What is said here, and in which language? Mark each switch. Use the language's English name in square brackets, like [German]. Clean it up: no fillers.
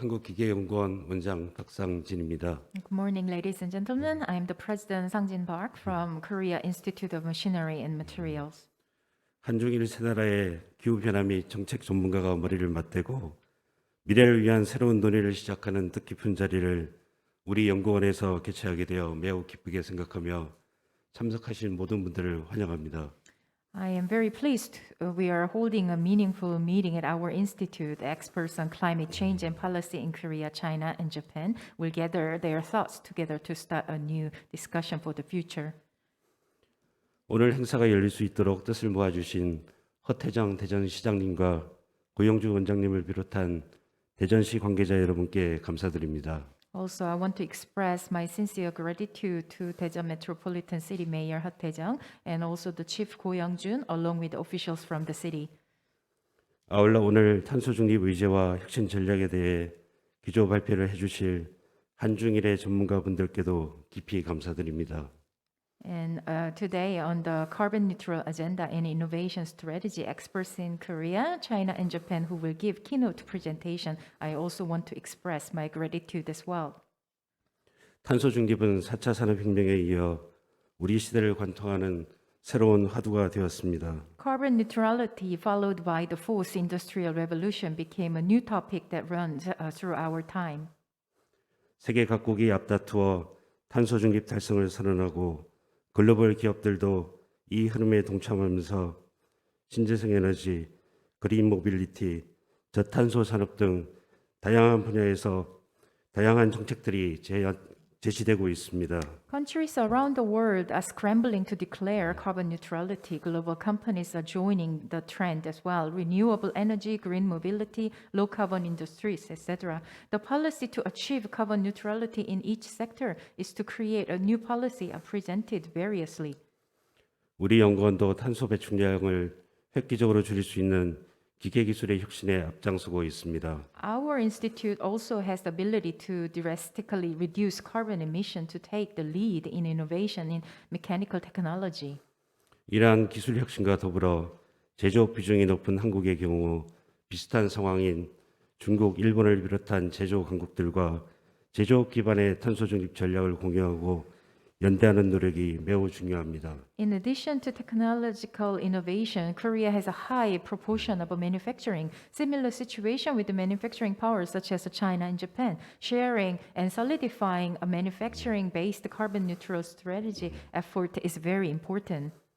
[Korean] 한국기계연구원 원장 박상진입니다. [English] Good morning, ladies and gentlemen. I am the President Sang-jin Park from Korea Institute of Machinery and Materials. [Korean] 한중일 세 나라의 기후변화 및 정책 전문가가 머리를 맞대고 미래를 위한 새로운 논의를 시작하는 뜻깊은 자리를 우리 연구원에서 개최하게 되어 매우 기쁘게 생각하며 참석하신 모든 분들을 환영합니다. [English] I am very pleased we are holding a meaningful meeting at our institute. Experts on climate change and policy in Korea, China, and Japan will gather their thoughts together to start a new discussion for the future. [Korean] 오늘 행사가 열릴 수 있도록 뜻을 모아주신 허태정 대전시장님과 고영주 원장님을 비롯한 대전시 관계자 여러분께 감사드립니다. [English] Also, I want to express my sincere gratitude to Daejeon Metropolitan City Mayor Ha Tae-jung and also the Chief Go Young-jun, along with officials from the city. [Korean] 아울러 오늘 탄소중립 의제와 혁신 전략에 대해 기조 발표를 해주실 한중일의 전문가분들께도 깊이 감사드립니다. [English] And today on the carbon neutral agenda and innovation strategy, experts in Korea, China, and Japan who will give keynote presentation, I also want to express my gratitude as well. [Korean] 탄소중립은 4차 산업혁명에 이어 우리 시대를 관통하는 새로운 화두가 되었습니다. [English] Carbon neutrality, followed by the fourth industrial revolution, became a new topic that runs through our time. [Korean] 세계 각국이 앞다투어 탄소중립 달성을 선언하고 글로벌 기업들도 이 흐름에 동참하면서 신재생 에너지, 그린 모빌리티, 저탄소 산업 등 다양한 분야에서 다양한 정책들이 제시되고 있습니다. [English] Countries around the world are scrambling to declare carbon neutrality. Global companies are joining the trend as well. Renewable energy, green mobility, low carbon industries, etc. The policy to achieve carbon neutrality in each sector is to create a new policy presented variously. [Korean] 우리 연구원도 탄소 배출량을 획기적으로 줄일 수 있는 기계기술의 혁신에 앞장서고 있습니다. [English] Our institute also has the ability to drastically reduce carbon emission to take the lead in innovation in mechanical technology. [Korean] 이러한 기술 혁신과 더불어 제조업 비중이 높은 한국의 경우 비슷한 상황인 중국, 일본을 비롯한 제조 강국들과 제조업 기반의 탄소 중립 전략을 공유하고 연대하는 노력이 매우 중요합니다. [English] In addition to technological innovation, Korea has a high proportion of manufacturing. Similar situation with the manufacturing powers such as China and Japan. Sharing and solidifying a manufacturing-based carbon neutral strategy effort is very important.